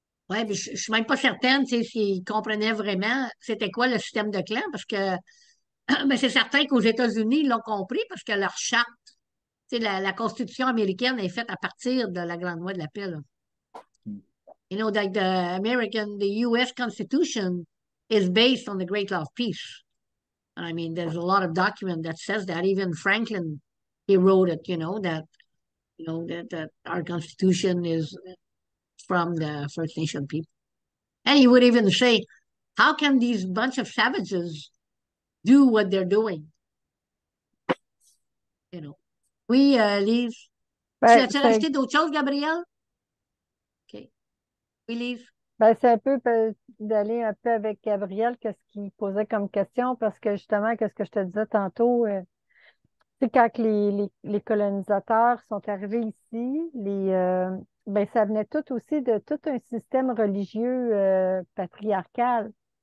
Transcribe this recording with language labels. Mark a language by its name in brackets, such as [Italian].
[French] Oui, mais je ne suis même pas certaine s'ils comprenaient vraiment c'était quoi le système de clan, parce que mais c'est certain qu'aux États-Unis, ils l'ont compris parce que leur charte, la Constitution américaine est faite à partir de la Grande Loi de la paix, là. [English] Like the U.S. Constitution is based on the Great Law of Peace. I mean, there's a lot of document that says that. Even Franklin, he wrote it, that our Constitution is from the First Nation people. And he would even say, how can these bunch of savages do what they're doing? You know. [French] Oui, Lise. Tu Ben, as-tu rajouté d'autres choses, Gabrielle? OK. Oui, Lise. ben, c'est un peu d'aller un peu avec Gabriel, qu'est-ce qu'il posait comme question, parce que justement, qu'est-ce que je te disais tantôt, c'est quand que les colonisateurs sont arrivés ici, ben, ça venait tout aussi de tout un système religieux patriarcal.